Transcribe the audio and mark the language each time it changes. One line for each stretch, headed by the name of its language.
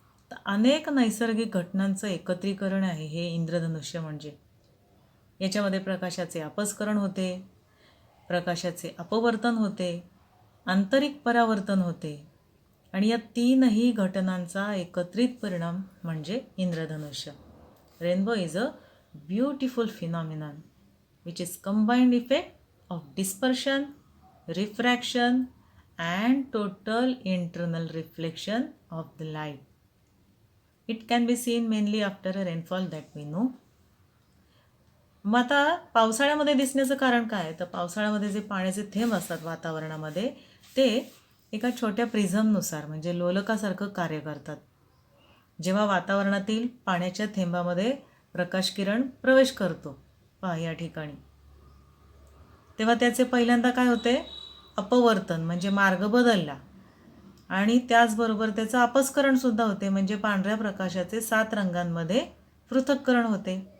Marathi: तर अनेक नैसर्गिक घटनांचं एकत्रीकरण आहे हे इंद्रधनुष्य म्हणजे. याच्यामध्ये प्रकाशाचे अपस्करण होते, प्रकाशाचे अपवर्तन होते, आंतरिक परावर्तन होते आणि या तीनही घटनांचा एकत्रित परिणाम म्हणजे इंद्रधनुष्य.
English: Rainbow is a beautiful phenomenon which is combined effect of dispersion, refraction and total internal reflection of the light. It can be seen mainly after a rainfall that we know.
Marathi: मग आता पावसाळ्यामध्ये दिसण्याचं कारण काय, तर पावसाळ्यामध्ये जे पाण्याचे थेंब असतात वातावरणामध्ये ते एका छोट्या प्रिझमनुसार म्हणजे लोलकासारखं कार्य करतात. जेव्हा वातावरणातील पाण्याच्या थेंबामध्ये प्रकाश किरण प्रवेश करतो पहा या ठिकाणी, तेव्हा त्याचे पहिल्यांदा काय होते, अपवर्तन म्हणजे मार्ग बदलला आणि त्याचबरोबर त्याचं अपस्करणसुद्धा होते म्हणजे पांढऱ्या प्रकाशाचे 7 रंगांमध्ये पृथक्करण होते.